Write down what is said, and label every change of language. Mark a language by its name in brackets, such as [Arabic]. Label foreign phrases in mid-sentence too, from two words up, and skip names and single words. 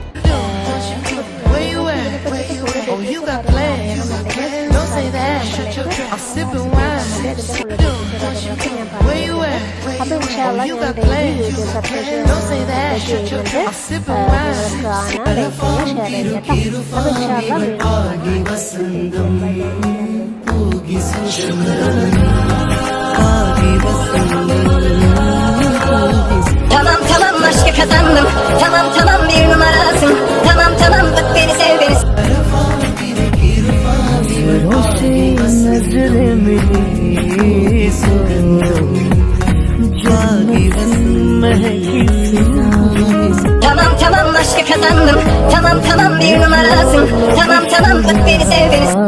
[Malayalam] അപ്പോൾ ഇൻഷാല്ലാ ഞാൻ ഡെയിലി വീഡിയോസ് അപ്ലോഡ് ചെയ്യുന്നുണ്ട്. കാണാൻ ലൈക്ക് ചെയ്യുക, ഷെയർ ചെയ്യുക കേട്ടോ. അപ്പോൾ ഇൻഷാല്ലാ [Turkish] Tamam aşkı kazandım. Tamam bir numarasın. Tamam bak beni sev beni. [Hindi] नजरे मिली सो जागी महकी [Turkish] Tamam aşkı kazandım. Tamam bir numarasın. Tamam bak beni sev beni.